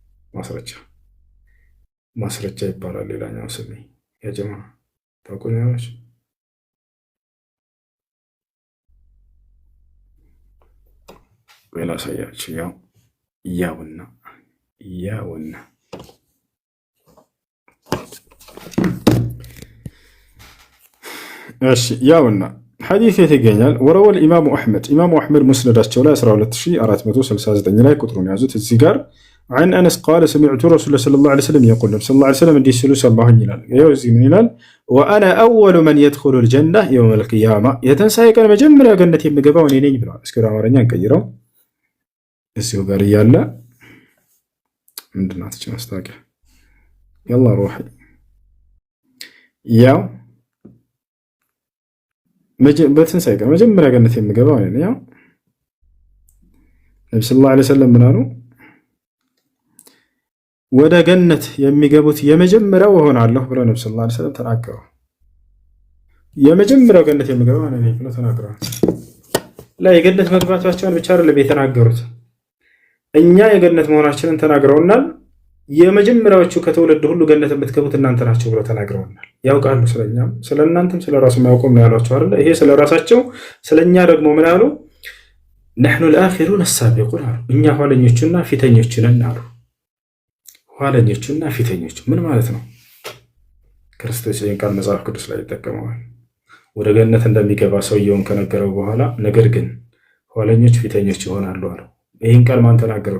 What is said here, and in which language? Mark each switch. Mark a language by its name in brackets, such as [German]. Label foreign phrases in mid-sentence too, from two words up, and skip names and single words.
[Amharic] ማስረጃ ይባላል። ሌላኛው ስሜ የጀማ ታውቁኛላችሁ። ላሳያችሁ። ያውና እሺ ያውና ሐዲስ የት ይገኛል? ወረወል ኢማሙ አሕመድ ሙስነዳቸው ላይ 12469 ላይ ቁጥሩን ያዙት። እዚህ ጋር [Arabic] عن أنس قال سمعت رسول الله صلى الله عليه وسلم يقول صلى الله عليه وسلم [Amharic] እንዲህ ሲሉ ሰማሁኝ ይላል። ይኸው ምን ይላል? [Arabic] وأنا أول من يدخل الجنة يوم القيامة፣ [Amharic] የትንሣኤ ቀን መጀመሪያ ገነት የምገባው እኔ ነኝ ብለዋል። እስኪ ወደ አማርኛ እንቀይረው። እዚሁ ጋር እያለ ምንድን ናት እቺ ማስታወቂያ? [Arabic] يلا روحي [Amharic] ያው በትንሣኤ ቀን መጀመሪያ ገነት የምገባው እኔ ነኝ። ያው ነብዩ [Arabic] صلى الله عليه وسلم [Amharic] ምን አሉ? ወደ ገነት የሚገቡት የመጀመሪያው እሆናለሁ ብለው ነብዩ [Arabic] صلى الله عليه وسلم [Amharic] ተናገሩ። የመጀመሪያው ገነት የሚገባው እኔ ነኝ ብለው ተናግረዋል። የገነት መግባታቸውን ብቻ አይደለም የተናገሩት፣ እኛ የገነት መሆናችንን ተናግረውናል። የመጀመሪያዎቹ ከተወለደ ሁሉ ገነት የምትገቡት እናንተ ናቸው ብለው ተናግረውናል። ያውቃሉ ስለኛም ስለእናንተም ስለራሱ ማያውቁም ነው ያሏቸው አይደል? ይሄ ስለራሳቸው ስለኛ ደግሞ ምን አሉ? [Arabic] نحن الآخرون السابقون [Amharic] አሉ። እኛ ኋለኞቹና ፊተኞቹ ነን አሉ። ኋለኞቹና ፊተኞቹ ምን ማለት ነው? ክርስቶስ ይህን ቃል መጽሐፍ ቅዱስ ላይ ይጠቀመዋል። ወደ ገነት እንደሚገባ ሰውየውን ከነገረው በኋላ ነገር ግን ኋለኞች ፊተኞች ይሆናሉ አሉ። ይህን ቃል ማን ተናገረው?